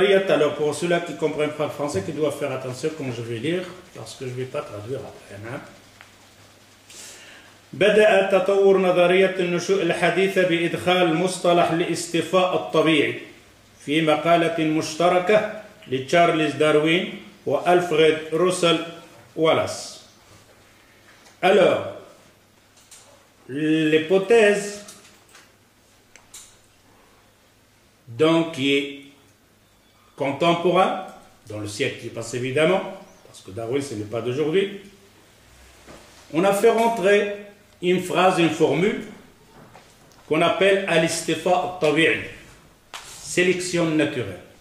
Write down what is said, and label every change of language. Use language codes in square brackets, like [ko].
[fr] Alors pour ceux-là qui ne comprennent pas le français, qui doivent faire attention quand je vais lire, parce que je ne vais pas traduire après. [ar] بدأ تطور نظرية النشوء الحديثة بإدخال مصطلح الاصطفاء الطبيعي في مقالة مشتركة لتشارلز داروين وألفريد روسل والاس. [fr] Alors, l'hypothèse donc qui est contemporain, dans le siècle qui passe évidemment, parce que Darwin ce n'est pas d'aujourd'hui, on a fait rentrer une phrase, une formule qu'on appelle al-istifa al-tabi'i, sélection naturelle.